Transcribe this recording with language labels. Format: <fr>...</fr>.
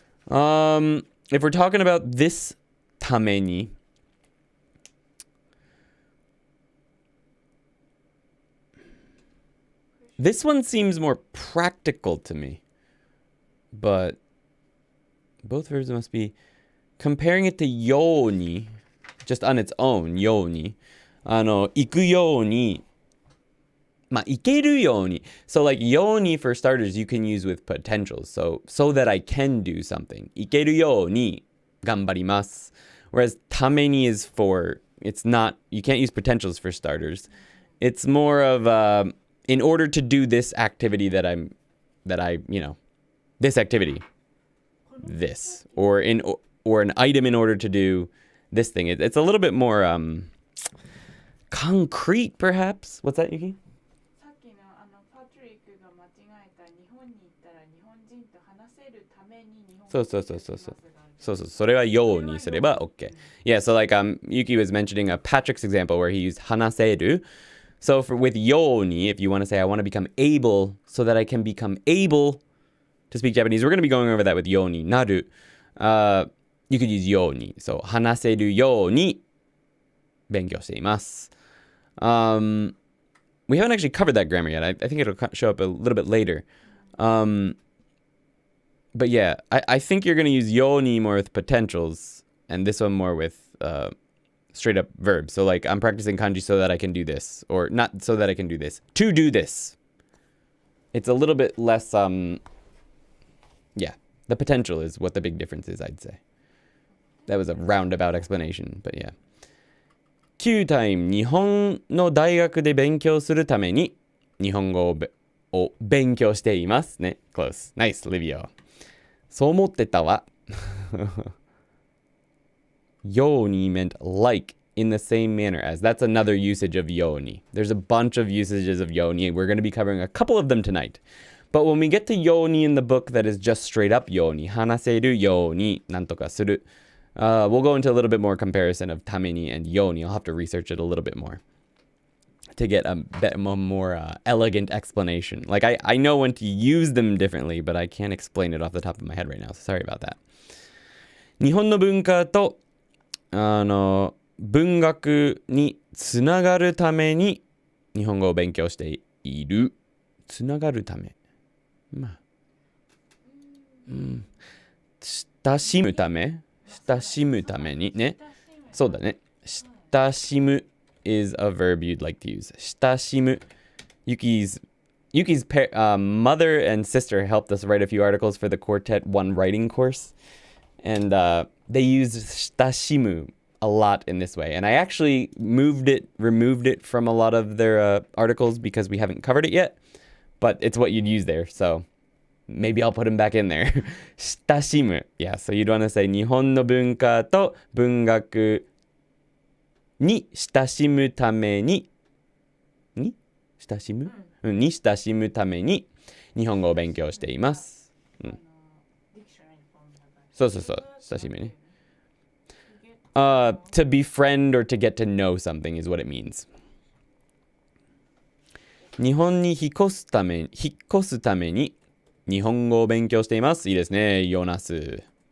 <en>If we're talking about this tameni, this one seems more practical to me, but both verbs must be comparing it to yoni, just on its own, yoni.</en> <ja>行くように、行けるように.</ja> <en>So like yoni for starters, you can use with potentials. So that I can do something.</en> <ja>行けるように頑張ります.</ja> <en>Whereas tameni is for, it's not, you can't use potentials for starters. It's more of, in order to do this activity that I, this activity. This or an item in order to do this thing. It's a little bit more concrete, perhaps. What's that, Yuki?</en> <ja>さっきのパトリックが間違えた日本に行ったら日本人と話せるために日本語を話せます。 So それはようにすれば OK.</ja> <en>Yeah, so like Yuki was mentioning Patrick's example where he used 話せる. So with ように, if you want to say I want to become able so that I can become able to speak Japanese, we're going to be going over that with ようになる. You could use ように. So 話せるように勉強しています. We haven't actually covered that grammar yet. I think it'll show up a little bit later. But yeah, I think you're going to use ように more with potentials and this one more with straight up verbs. So like I'm practicing kanji so that I can do this, or not so that I can do this, to do this. It's a little bit less yeah, the potential is what the big difference is, I'd say. That was a roundabout explanation, but yeah. Q time</en> <ja>日本の大学で勉強するために日本語を勉強していますね。</ja> <en>Close. Nice, Livio.</en> <ja>そう思ってたわ。</ja> <en>Yoni meant like in the same manner as. That's another usage of yoni. There's a bunch of usages of yoni. We're going to be covering a couple of them tonight. But when we get to yoni in the book that is just straight up yoni,</en> <ja>話せるようになんとかする.</ja> <en>We'll go into a little bit more comparison of tameni and yoni. I'll have to research it a little bit more to get a bit more elegant explanation. Like I know when to use them differently, but I can't explain it off the top of my head right now. So sorry about that.</en> <ja>日本の文化と文学につながるために日本語を勉強している。つながるため。まあ。親しむため。親しむためにね。そうだね。</ja> <en>親しむ is a verb you'd like to use.</en> <ja>親しむ.</ja> <en>Yuki's mother and sister helped us write a few articles for the Quartet 1 writing course. And they use 親しむ a lot in this way. And I actually removed it from a lot of their articles because we haven't covered it yet. But it's what you'd use there. So maybe I'll put them back in there. 親しむ. Yeah, so you'd want to say</en> <ja>日本の文化と文学に親しむためにに親しむ、に親しむために日本語を勉強しています。そうそうそう、親しみね。</ja> <en>To befriend or to get to know something is what it means.</en> <ja>日本に引っ越すために日本語を勉強しています。いいですね、ヨナス。</ja>